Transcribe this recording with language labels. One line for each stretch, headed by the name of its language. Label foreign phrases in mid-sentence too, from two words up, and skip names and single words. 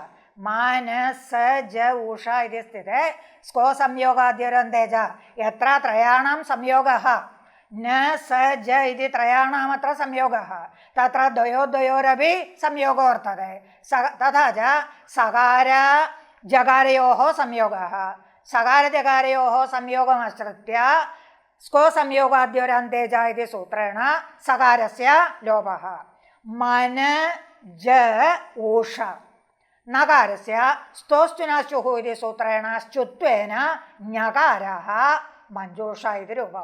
Sanskrit: मानस ज उषा इति स्थिते स्को संयोगाद्योरन्ते च यत्र त्रयाणां संयोगः न स ज इति त्रयाणामत्र संयोगः तत्र द्वयोरपि संयोगो वर्तते तथा च सकार जकारयोः संयोगः सकारजकारयोः संयोगमाश्रित्य സ്കോ സംയോഗാദ്യോരന്തേജ ഇതി സൂത്രേണ സകാരസ്യ ലോപഃ. മന ജ ഊഷ നകാരസ്യ സ്തോസ്തുനാശ്ചുഃ ഇതി സൂത്രേണ ശ്ചുത്വേന ഞകാരഃ മഞ്ജൂഷ ഇതി രൂപം.